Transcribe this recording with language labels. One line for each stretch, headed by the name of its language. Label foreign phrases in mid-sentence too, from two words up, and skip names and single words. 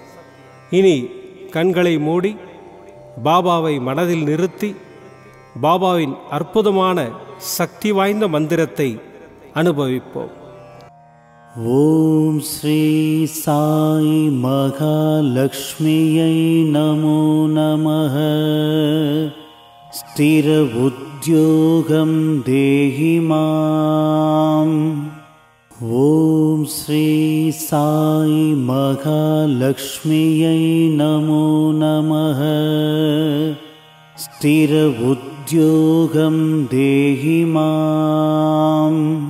Tamil: இனி கண்களை மூடி பாபாவை மனதில் நிறுத்தி பாபாவின் அற்புதமான சக்தி வாய்ந்த மந்திரத்தை அனுபவிப்போம்.
Sanskrit: ॐ श्री साई महालक्ष्म्यै नमो नमः. स्थिर उद्योगं देहि माम्। ॐ श्री साई महालक्ष्म्यै नमो नमः। स्थिर उद्योगं देहि माम्।